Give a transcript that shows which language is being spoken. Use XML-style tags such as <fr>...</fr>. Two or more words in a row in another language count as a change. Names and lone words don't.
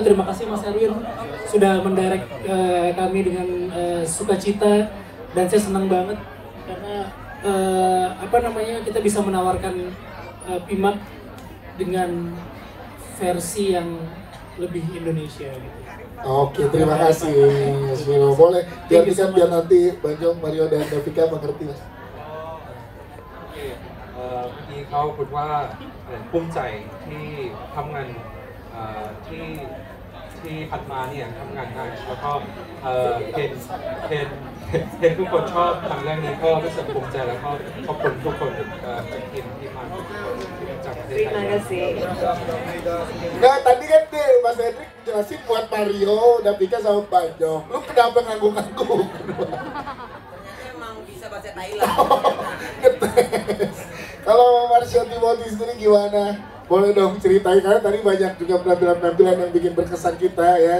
<id>Terima kasih Mas Erwin sudah mendirect kami dengan sukacita dan saya senang banget karena kita bisa menawarkan Pimak dengan versi yang lebih Indonesia gitu. Oke, terima kasih Mas Vino. Boleh diartikan biar nanti Bang Jong, Mario dan Davika mengerti, Mas.</id> <th>ที่เขาพูดว่าภูมิใจที่ทำงานที่ผ่านมาเนี่ยทำงานหนักแล้วก็เห็นทุกคนชอบทำเรื่องนี้ก็รู้สึกภูมิใจแล้วก็ขอบคุณทุกคนจากทีมที่มาจากประเทศไทย</th> <id>Terima kasih. Nah, tadi kan Mas Hendrik jelasin buat Mario, Davika sama Bang Jong. Lu kenapa ngangguk-ngangguk? Emang bisa bahasa Thailand. Kalau Marsha Timothy sendiri gimana? Boleh dong ceritain, karena tadi banyak juga penampilan-penampilan yang bikin berkesan kita ya.</id>